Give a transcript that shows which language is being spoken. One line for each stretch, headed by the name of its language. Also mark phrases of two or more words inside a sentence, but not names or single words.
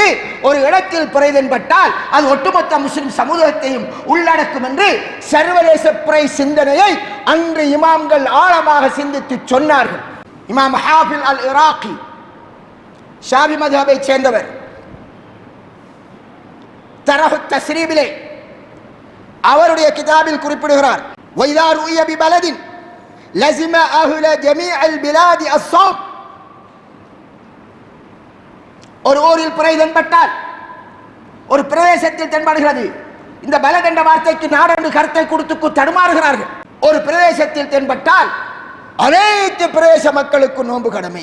Tamil: ஒரு இடத்தில் புரை தென்பட்டால் அது ஒட்டுமொத்த முஸ்லிம் சமூகத்தையும் உள்ளடக்கும் என்று சர்வதேச புரை சிந்தனையை அன்று இமாம்கள் ஆழமாக சிந்தித்து சொன்னார்கள். இமாம் ஹாஃபில் அல் இராக்கி ஷாஃபி மத்ஹபை சேர்ந்தவர் தரஹு தஸ்ரீபிலே அவருடைய கிதாபில் குறிப்பிடுகிறார்,
Arabic: وَإِذَا رُؤِيَ بِبَلَدٍ لَزِمَ أَهْلَ جَمِيعِ الْبِلَادِ الصَّوْمَ.
Tamil: ஒரு ஊரில் புரை தென்பட்டால், ஒரு பிரதேசத்தில் தென்படுகிறது. இந்த பலத் என்ற வார்த்தைக்கு நாடென்று கருத்தை கொடுத்து தடுமாறுகிறார்கள். ஒரு பிரதேசத்தில் தென்பட்டால் அனைத்து பிரதேச மக்களுக்கு நோன்பு கடமை.